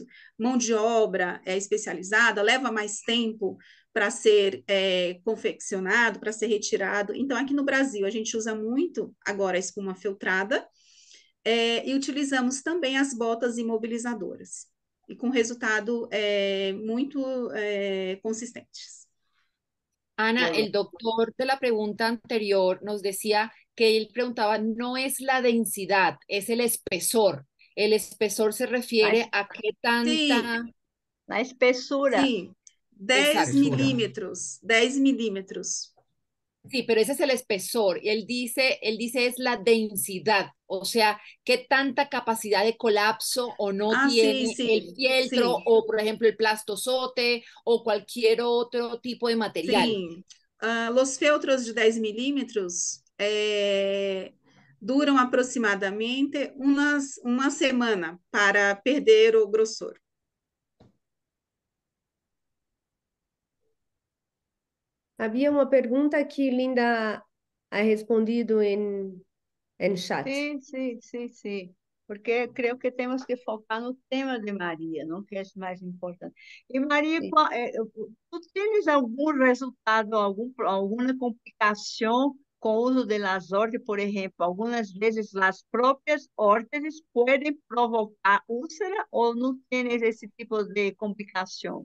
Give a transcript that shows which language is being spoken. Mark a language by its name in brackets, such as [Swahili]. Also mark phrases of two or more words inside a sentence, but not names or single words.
[Portuguese] Mão de obra especializada, leva mais tempo para ser confeccionado, para ser retirado. Então, aqui no Brasil, a gente usa muito agora a espuma filtrada, e utilizamos também as botas imobilizadoras, e com resultado muito consistentes. [Spanish] Ana, el doctor de la pregunta anterior nos decía que él preguntaba, no es la densidad, es el espesor. El espesor se refiere a qué [Portuguese] Sim, tanta... Na espessura. sim, 10 [Spanish] Exacto. [Portuguese] milímetros, 10 milímetros. [Spanish] Sí, pero ese es el espesor. Y él dice es la densidad, o sea, qué tanta capacidad de colapso o no [Portuguese] Sim, [Spanish] tiene el [Portuguese] sim, [Spanish] fieltro [Portuguese] sim, [Spanish] o, por ejemplo, el plastozote o cualquier otro tipo de material. [Portuguese] sim. Os feltros de 10 milímetros duram aproximadamente uma semana para perder o grossor. [Spanish] Había una pregunta que Linda ha respondido en chat. [Portuguese] Sim, sim, sim, sim. Porque creio que temos que focar no tema de Maria, não que é mais importante. E Maria, [Spanish] Sí. [Portuguese] tu tens algum resultado, alguma complicação com o uso de las órteses, por exemplo? Algumas vezes as próprias órteses podem provocar úlcera ou não tens esse tipo de complicação?